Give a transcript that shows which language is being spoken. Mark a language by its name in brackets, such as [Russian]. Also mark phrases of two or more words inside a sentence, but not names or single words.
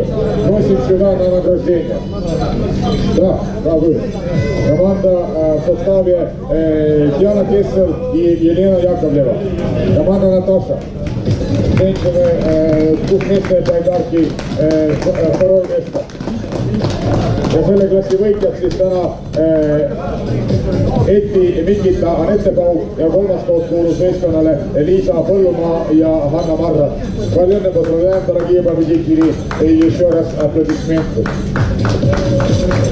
[Russian] Просим сюда на награждение. Да, вы. Команда в составе Диана Кессер и Елена Яковлева. Команда Наташа. Женщины, двухместные байдарки, второе место. [Estonian] Ja selle klassi võitjaks siis täna Eti Mikita Anette Pauk ja kolmas koht kuulus meeskonnale Liisa Põllumaa ja Hanna Marra. Palju õnne, [Russian] pozdravляем, дорогие победители, и еще раз аплодисменты.